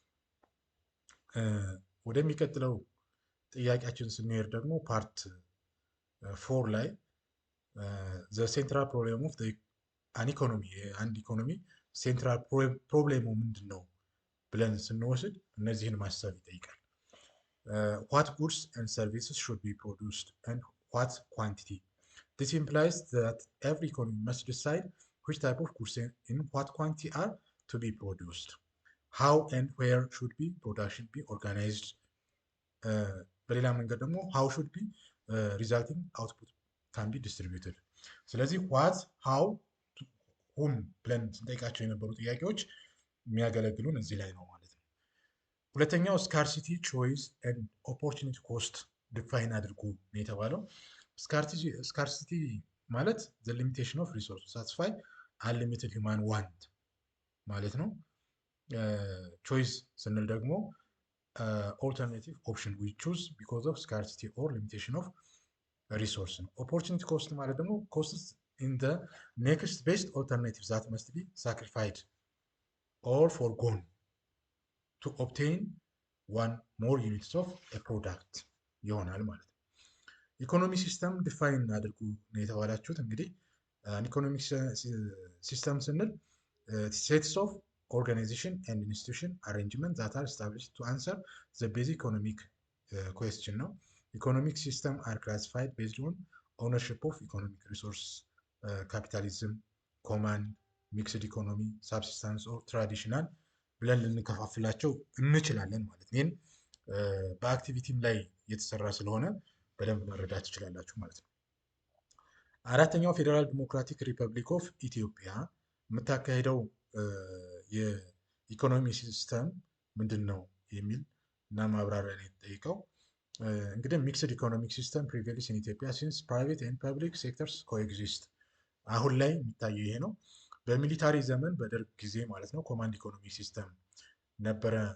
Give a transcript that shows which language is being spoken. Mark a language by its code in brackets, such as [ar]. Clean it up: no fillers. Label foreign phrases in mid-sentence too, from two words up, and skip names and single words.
[am] ወደሚቀጥለው ጥያቄያችን ስንሄድ ደግሞ ፓርት 4 ላይ [en] the central problem of an economy [am] አንድ ኢኮኖሚ ሴንትራል ፕሮብሌሙ ምንድን ነው ብለን ስንወስድ እነዚህን ማሰብ ይጠይቃል። [en] what goods and services should be produced and what quantity This implies that every economy must decide which type of goods in what quantity are to be produced, how and where should be production be organized, [am] በሌላ መንገድ ደግሞ [en] how should be resulting output can be distributed። [am] ስለዚህ [en] what, how, whom [am] ብለን ስንጠይቃቸው የነበሩ ጥያቄዎች የሚያገለግሉን እዚህ ላይ ነው ማለት ነው። ሁለተኛው [en] scarcity choice and opportunity cost [am] ዲፋይን አድርጉ ነው የተባለው። [en] ስካርሲቲ ማለት the limitation of resource satisfy unlimited human want [am] ማለት ነው። [en] ቾይስ [am] ስንል ደግሞ [en] alternative option we choose because of scarcity or limitation of resource ነው። opportunity cost [am] ማለት ደግሞ [en] costs in the next best alternatives that must be sacrificed or foregone to obtain one more units of a [am] product ይሆናል ማለት ነው። [en] economy system [am] ዲፋይን አድርጉ ነው የተባላችሁት። እንግዲህ [en] economic system [am] ስንል [en] sets of [am] organization [en] and institution arrangement that are established to answer the basic economic question ነው። economic system are classified based on ownership of economic resource, capitalism, command, mixed economy, subsistence or traditional [am] ብለን ልንከፋፍላቸው እንችላለን ማለት ነው። ይህን በአክቲቪቲም ላይ የተሰራ ስለሆነ በደንብ መረዳት ትችላላችሁ ማለት ነው። አራተኛው [en] ፌዴራል ዲሞክራቲክ ሪፐብሊክ ኦፍ ኢትዮጵያ የምታካሄደው [am] የኢኮኖሚ ሲስተም ምንድን ነው የሚል እና ማብራሪያ ነው የተጠየቀው። እንግዲህ [en] mixed economic system prevails in Ethiopia since private and public sectors coexist። [am] አሁን ላይ የሚታየው ይሄ ነው። በሚሊታሪ ዘመን በደርግ ጊዜ ማለት ነው [en] command economy system [am] ነበረ